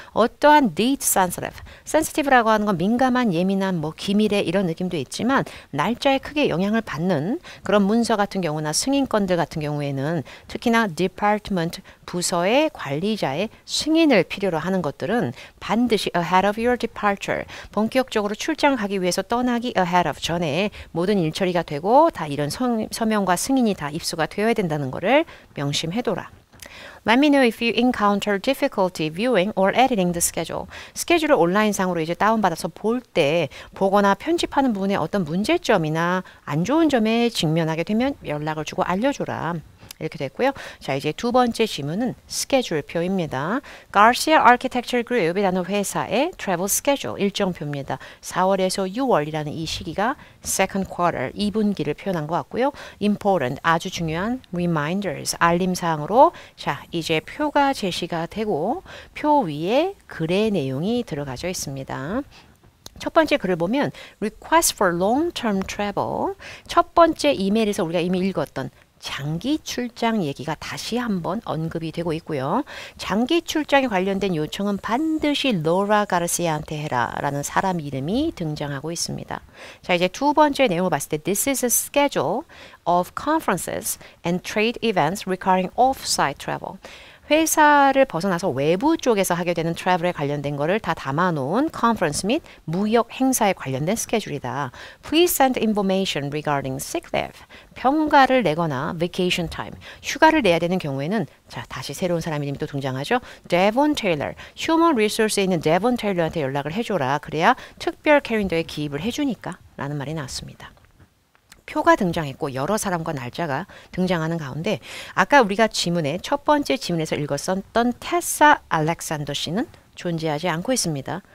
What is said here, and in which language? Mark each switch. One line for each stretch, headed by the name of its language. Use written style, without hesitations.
Korean: 어떠한 date sensitive, sensitive라고 하는 건 민감한, 예민한, 뭐 기밀의 이런 느낌도 있지만 날짜에 크게 영향을 받는 그런 문서 같은 경우나 승인건들 같은 경우에는 특히나 department, 부서의 관리자의 승인을 필요로 하는 것들은 반드시
English: ahead of your departure,
Korean: 본격적으로 출장 가기 위해서 떠나기 ahead of, 전에 모든 일 처리가 되고 다 이런 서명과 승인이 다 입수가 되어야 된다는 거를 명심해둬라.
English: Let me know if you encounter difficulty viewing or editing the schedule.
Korean: 스케줄을 온라인상으로 이제 다운받아서 볼 때 보거나 편집하는 부분에 어떤 문제점이나 안 좋은 점에 직면하게 되면 연락을 주고 알려줘라. 이렇게 됐고요. 자, 이제 두 번째 질문은 스케줄표입니다. Garcia Architecture Group이라는 회사의 travel schedule 일정표입니다. 4월에서 6월이라는 이 시기가 second quarter 2분기를 표현한 것 같고요. Important 아주 중요한 reminders 알림사항으로 자, 이제 표가 제시가 되고 표 위에 글의 내용이 들어가져 있습니다. 첫 번째 글을 보면
English: request for long-term travel
Korean: 첫 번째 이메일에서 우리가 이미 읽었던 장기 출장 얘기가 다시 한번 언급이 되고 있고요. 장기 출장에 관련된 요청은 반드시 로라 가르시아한테 해라 라는 사람 이름이 등장하고 있습니다. 자, 이제 두 번째 내용을 봤을 때
English: This is a schedule of conferences and trade events requiring off-site travel.
Korean: 회사를 벗어나서 외부 쪽에서 하게 되는 트래블에 관련된 거를 다 담아놓은 컨퍼런스 및 무역 행사에 관련된 스케줄이다.
English: Please send information regarding sick leave.
Korean: 평가를 내거나
English: vacation time.
Korean: 휴가를 내야 되는 경우에는 자, 다시 새로운 사람 이름이 또 등장하죠. Devon Taylor. 휴먼 리소스에 있는 Devon Taylor한테 연락을 해줘라. 그래야 특별 캘린더에 기입을 해주니까 라는 말이 나왔습니다. 표가 등장했고 여러 사람과 날짜가 등장하는 가운데 아까 우리가 지문에 첫 번째 지문에서 읽었었던 테사 알렉산더 씨는 존재하지 않고 있습니다.